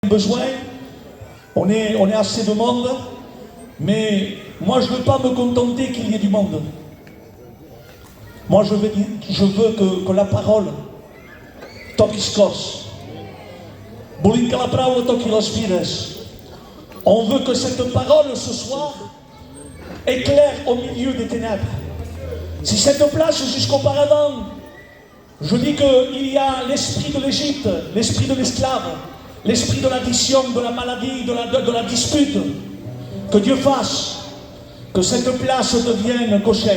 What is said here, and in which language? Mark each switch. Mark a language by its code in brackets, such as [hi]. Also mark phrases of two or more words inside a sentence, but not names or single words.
[fr] besoin, on est assez de monde, mais moi je ne veux pas me contenter qu'il y ait du monde. Moi je veux que la parole [ca] toqui cos. Volem que la paraula toqui les vides. [fr] On veut que cette parole ce soir éclaire au milieu des ténèbres. Si cette place jusqu'auparavant, je dis qu'il y a l'esprit de l'Égypte, l'esprit de l'esclave, l'esprit de l'addiction, de la maladie, de la dispute, que Dieu fasse que cette place devienne Goshen.